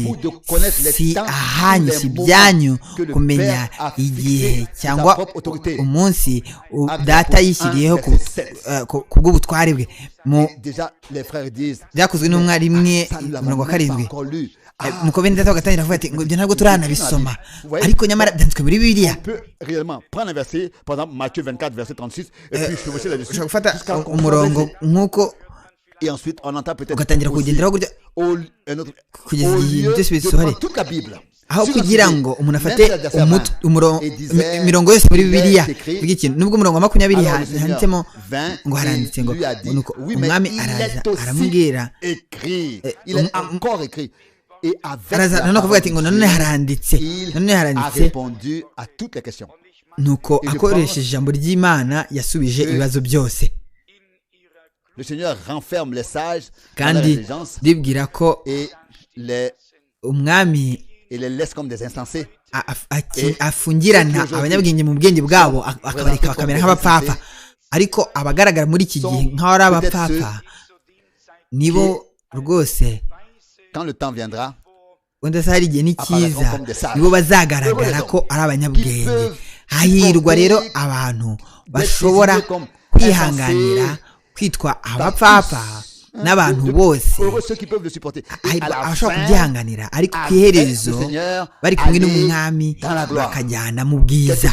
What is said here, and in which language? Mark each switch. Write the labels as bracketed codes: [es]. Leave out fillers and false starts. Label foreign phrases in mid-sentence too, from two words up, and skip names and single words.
[rw] si ahanyu si ibyanyu kumenya igihe cyangwa umunsi data yishyiriyeho ku bw'ubutware bwe byakozwe n'umwarimwe 7 nuko bene data bagatangira kuvuga ati ngo ibyo ntabwo turanabisoma ariko nyamara byanditswe muri Bibiliya ushobora gufata umurongo nk'uko ugatangira kugenderaho kugeza igihe byose bisohore aho [fr] Sur [rw] kugira [fr] notre [rw] ngo umuntu [fr] même [rw] afate [fr] sur le verset 20, et disait, [rw] imirongo yose muri [fr] il est [rw] bibiliya [fr] écrit, [rw] ivuga ikintu nubwo umurongo wa 20 [fr] alors le Seigneur [rw] handitsemo [fr] vint [rw] ngo haranditse ngo [fr] et lui a dit, [rw] nuko [fr] oui, mais [rw] umwami [fr] il [rw] araza [fr] est aussi [rw] aramubwira [fr] écrit, il est encore écrit. Et avec [rw] araza [fr] la [rw] nanone kuvuga [fr] parole [rw] ati ngo [fr] de [rw] nanone [fr] Dieu, [rw] haranditse nanone [fr] il a [rw] haranditse [fr] répondu à toutes les questions. [rw] nuko [fr] Et je [rw] akoresheje ijambo ry'Imana yasubije [fr] que [rw] ibibazo byose [fr] Le Seigneur renferme les sages dans leur [rw] kandi [fr] intelligence [rw] ribwira ko [fr] et [rw] umwami [fr] les laisse comme des insensés. [rw] afungirana abanyabwenge mu bwenge bwabo akabareka bakamera nk'abapfapfa, ariko abagaragara muri iki gihe nk'aho ari abapfapfa nibo rwose [fr] Quand le temps viendra, [rw] wenda se hari igihe ni cyiza nibo bazagaragara ko ari abanyabwenge. Hahirwa rero abantu bashobora kwihanganira kwitwa abapfapfa n'abantu bose, abashobora kubyihanganira ariko ku iherezo bari kumwe n'umwami bakajyana mu bwiza.